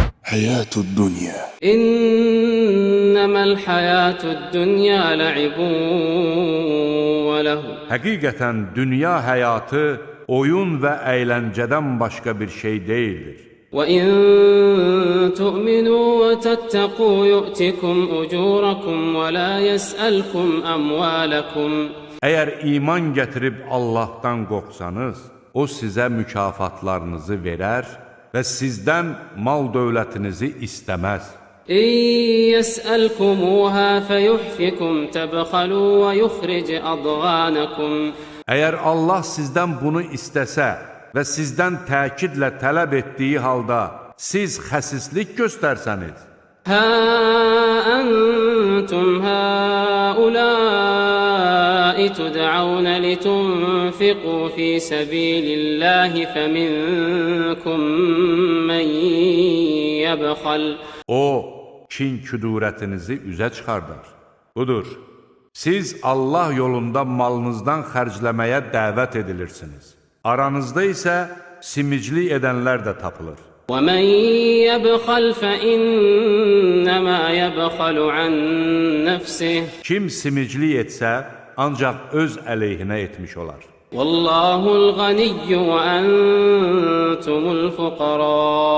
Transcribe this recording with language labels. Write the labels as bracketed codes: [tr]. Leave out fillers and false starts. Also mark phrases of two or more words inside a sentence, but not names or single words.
[ar] حياة الدنيا إنما الحياة الدنيا لعب وله. [az] Həqiqətən dünya həyatı oyun və əyləncədən başqa bir şey deyildir. [ar] وَإِن تُؤْمِنُوا وَتَتَّقُوا يُؤْتِكُمْ أُجُورَكُمْ وَلَا يَسْأَلْكُمْ أَمْوَالَكُمْ. [az] Əgər iman gətirib Allahdan qorxsanız, o sizə mükafatlarınızı verər və sizdən mal dövlətinizi istəməz. [ar] إِن يَسْأَلْكُمُوهَا فَيُحْفِكُمْ تَبْخَلُوا وَيُخْرِجْ أَضْغَانَكُمْ. [az] Əgər Allah sizdən bunu istəsə və sizdən təkidlə tələb etdiyi halda siz xəsislik göstərsəniz, [ar] ها أنتم هؤلاء تدعون لتنفقوا في سبيل الله فمنكم من يبخل. [az] o kin-küdurətinizi üzə çıxardar. Budur, siz Allah yolunda malınızdan xərcləməyə dəvət edilirsiniz. Aranızda isə simiclik edənlər də tapılır. [ar] وَمَنْ يَبْخَلْ فَإِنَّمَا يَبْخَلُ عَنْ نَفْسِهِ. [az] Kim simiclik etsə, ancaq öz əleyhinə etmiş olar. [ar] وَاللَّهُ الْغَنِيُّ وَأَنْتُمُ الْفُقَرَاءُ.